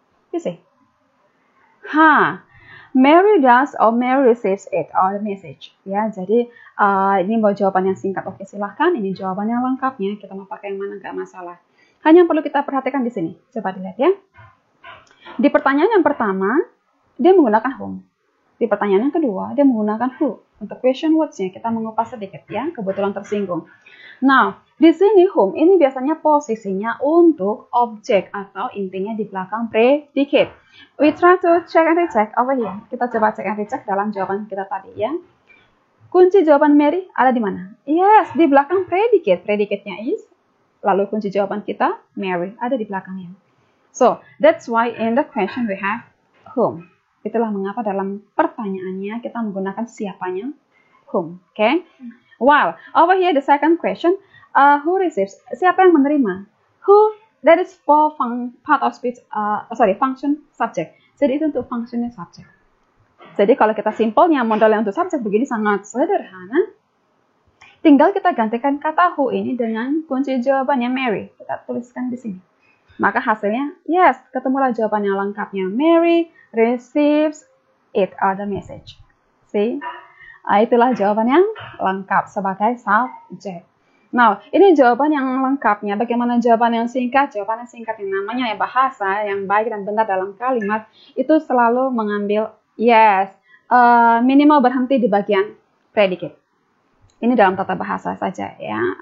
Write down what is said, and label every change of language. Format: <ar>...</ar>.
<en>You see, Mary does or Mary receives it or the message.</en> <id>Ya, jadi ini mau jawaban yang singkat. Oke, silahkan. Ini jawabannya lengkapnya. Kita mau pakai yang mana nggak masalah. Hanya yang perlu kita perhatikan di sini. Coba dilihat ya. Di pertanyaan yang pertama, dia menggunakan whom. Di pertanyaan yang kedua, dia menggunakan who. Untuk question words-nya kita mengupas sedikit ya. Kebetulan tersinggung. Nah, di sini whom ini biasanya posisinya untuk objek atau intinya di belakang predicate.</id> <en>We try to check and recheck over here.</en> <id>Kita coba cek and recheck dalam jawaban kita tadi ya. Kunci jawaban Mary ada di mana? Yes, di belakang predicate. Predicate-nya is, lalu kunci jawaban kita Mary ada di belakangnya.</id> <en>So, that's why in the question we have whom.</en> <id>Itulah mengapa dalam pertanyaannya kita menggunakan siapanya whom.</id> <en>Okay? While over here the second question, who receives?</en> <id>Siapa yang menerima?</id> <en>Who, that is for part of speech, function subject.</en> <id>Jadi itu untuk functionnya subject. Jadi kalau kita simpelnya modalnya untuk subject begini sangat sederhana. Tinggal kita gantikan kata who ini dengan kunci jawabannya Mary. Kita tuliskan di sini. Maka hasilnya, yes, ketemulah jawabannya lengkapnya.</id> <en>Mary receives it or the message.</en> <id>See? Itulah jawaban yang lengkap sebagai subjek. Nah, ini jawaban yang lengkapnya. Bagaimana jawaban yang singkat? Jawaban yang singkat yang namanya bahasa yang baik dan benar dalam kalimat itu selalu mengambil yes, minimal berhenti di bagian predicate. Ini dalam tata bahasa saja ya.</id>